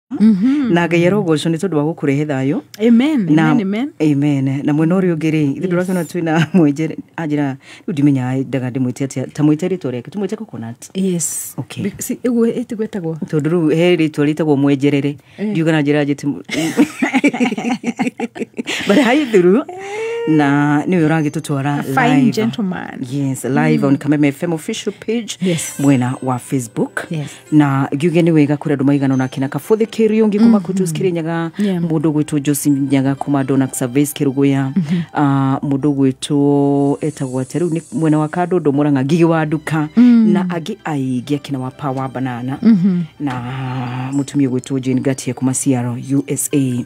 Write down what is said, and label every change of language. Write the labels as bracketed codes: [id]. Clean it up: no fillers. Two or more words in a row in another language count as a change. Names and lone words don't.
[ki] na Ngai arogoco nĩ tondũ wa gũkũrehe thayũ. [en] Amen. Amen. [ki] Na mwena ũrĩa ũngĩ-rĩ, ithuĩ ndũrakiona twĩna mwenje anjĩra rĩu ndimenya ndaga ndĩmwĩte atĩa, ta mwĩte rĩtwa rĩake, tũmwĩte Coconut. [en] Yes. Okay. [ki] Ĩguo ĩtigwetagwo. Tondũ rĩu he rĩtwa rĩtagwo mwenjerere. Ndiuga na njĩra njĩte. [en] But hi through. [ki] Na nĩ ũragĩtũtwara live. [en] Fine gentleman. Yes, live on Kameme FM official page. Yes. [ki] Mwena wa Facebook. [en] Yes. [ki] Na ngiuge nĩ wega kũrĩ andũ maigana na kina Kabothĩ Kĩriũngĩ kuma Kutus Kirinyaga, mũndũ gwĩtwo Josi Nyaga kuma Donax Service Kĩrũgũya, mũndũ gwĩtwo etagwo atĩa rĩu nĩ mwena wa Kandũndũ Mũrang'a Ngigi wa Nduka, na angĩ aingĩ akina wa Power Banana, na mũtumia gwĩtwo Jane Gatie kuma Seattle USA.